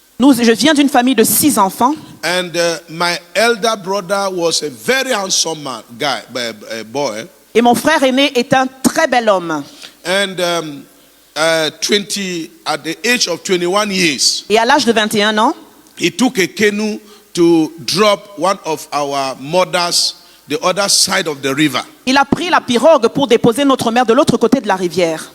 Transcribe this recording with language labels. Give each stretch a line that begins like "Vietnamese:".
French: je viens d'une famille de 6 enfants.
English: And my elder brother was a very handsome boy.
French: Et mon frère aîné est un très bel homme.
English: And at the age of 21 years,
French: Et à l'âge de 21 ans,
English: he took a canoe to drop one of our mothers the other side of the river.
French: il a pris la pirogue pour déposer notre mère de l'autre côté de la rivière.